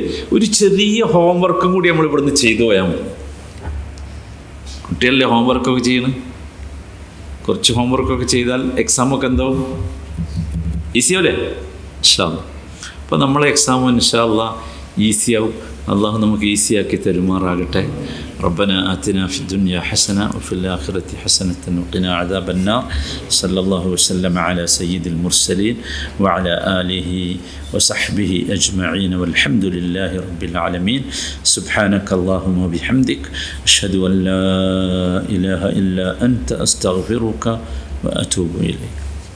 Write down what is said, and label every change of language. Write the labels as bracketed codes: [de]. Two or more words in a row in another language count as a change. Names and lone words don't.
[ml] ഒരു ചെറിയ ഹോംവർക്കും കൂടി നമ്മൾ ഇവിടുന്ന് ചെയ്തു പോയാൽ മതി. കുട്ടികളിലെ ഹോംവർക്കൊക്കെ ചെയ്യണം. കുറച്ച് ഹോംവർക്കൊക്കെ ചെയ്താൽ എക്സാമൊക്കെ എന്താവും? ഈസിയാവില്ലേ? [ar] إن شاء الله. [ml] അപ്പോൾ നമ്മളെ എക്സാം [ar] إن شاء الله [ml] ഈസിയാവും. അള്ളാഹു നമുക്ക് ഈസിയാക്കി തരുമാറാകട്ടെ. [ar] ربنا آتنا في الدنيا حسنة وفي الآخرة حسنة وقنا عذاب النار. صلى الله وسلم على سيد المرسلين وعلى آله وصحبه أجمعين والحمد لله رب العالمين. سبحانك اللهم وبحمدك أشهد أن لا إله إلا أنت أستغفرك وأتوب إليك.